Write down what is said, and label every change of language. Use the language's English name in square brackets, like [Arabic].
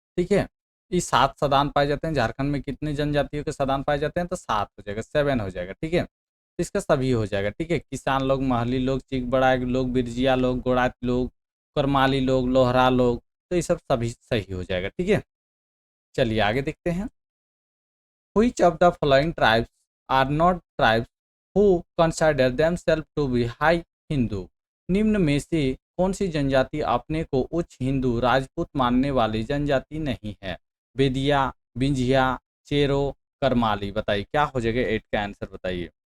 [Hindi] ठीक है, ये 7 सदान पाए जाते हैं। झारखंड में कितनी जनजातियों के सदान पाए जाते हैं? तो 7 हो जाएगा, 7 हो जाएगा। ठीक है, तो इसका सभी हो जाएगा। ठीक है, किसान लोग, महली लोग, चिक बड़ाई लोग, बिरजिया लोग, गोड़ात लोग, करमाली लोग, लोहरा लोग, तो ये सब सभी सही हो जाएगा। ठीक है, चलिए आगे देखते हैं। [English] Which of the following tribes are not tribes who consider themselves to be high Hindu? [Hindi] निम्न में से कौन सी जनजाति अपने को उच्च हिंदू राजपूत मानने वाली जनजाति नहीं है? बेदिया, बिंझिया, चेरो, करमाली। बताइए क्या हो जाएगा 8 का आंसर बताइए।